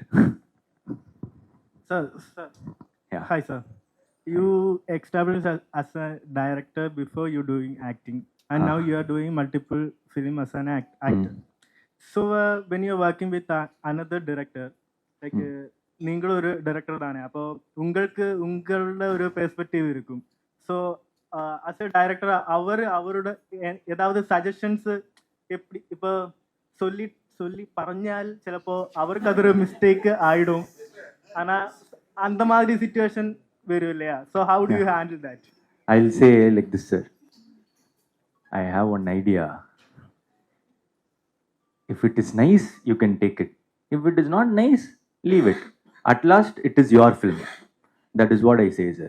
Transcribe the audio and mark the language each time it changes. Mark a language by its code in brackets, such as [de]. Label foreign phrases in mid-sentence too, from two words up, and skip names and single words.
[en] Sir, Yeah. hi sir. You established as a director before you doing acting, and now you are doing multiple film as an actor. So when you are working with another director, like [ml] നിങ്ങൾ ഒരു ഡയറക്ടർ ആണ്, അപ്പോൾ നിങ്ങൾക്ക് ഉങ്ങളുടെ ഒരു പെർസ്പെക്റ്റീവ് ഇരിക്കും. [en] So as a director [ml] അവരുടെ ഏതാவது സജഷൻസ് [ta] எப்படி இப்போ சொல்லி [ml] പറഞ്ഞാൽ ചിലപ്പോൾ അവർക്ക് അതൊരു മിസ്റ്റേക്ക് ആയിടും, [ta] ஆனால் அந்த மாதிரி [ml] സിറ്റുവേഷൻ വരും [ta] இல்லையா? [en] So how do you handle that? I'll say like this, sir. I have one idea. If it is nice, you can take it. If it is not nice, leave it. At last, it is your film. That is what I say, sir.